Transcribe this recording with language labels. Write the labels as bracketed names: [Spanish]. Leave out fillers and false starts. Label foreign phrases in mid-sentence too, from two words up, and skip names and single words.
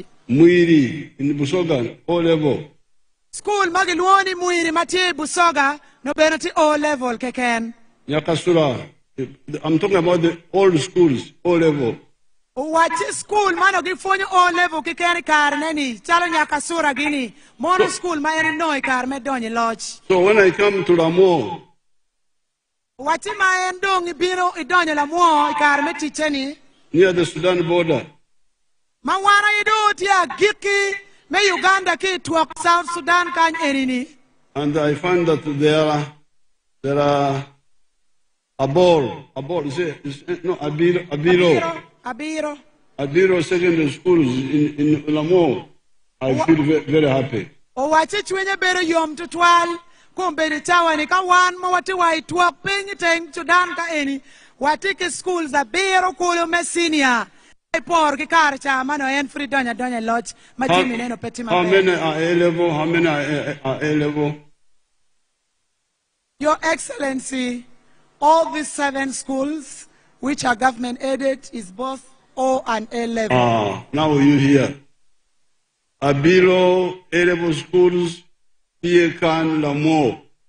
[English] Muiri in Busoga, all-level. [Acoli] School magi luoni Muiri mati Busoga no benoti [English] all level [Acoli] kiken. Nyakasura, [English] I'm talking about the old schools, all-level. [Acoli] Wachi school mano gifonyo [English] all level [Acoli] kikeni kar neni chalo Nyakasura gini mono school mayani noi kar me donye loch. [English] So when I come to Lamwo, [Acoli] Wachi mayen dong ibiro idonye Lamwo kar me ticheni [English] near the Sudan border, [Acoli] mawana ido tia giki me Uganda ki tuak South Sudan kany enini. [English] and I find that there are Abiro secondary schools in Lamwo. I feel very happy. [Acoli] O wachi chwenye bero yom tutwal kumbeni tawa ni ka wan mo wati wa ituak pinyi teng Sudan ka eni wati ki schools Abiro kulo me senior por ki karcha mano en free donya lodge majimi neno peti [English] How many are A-level? How many are A-level? Your Excellency, all these 7 schools which are government aided is both O and A level. Now you hear. Abiro A-level schools, Tiekan, Lamwo.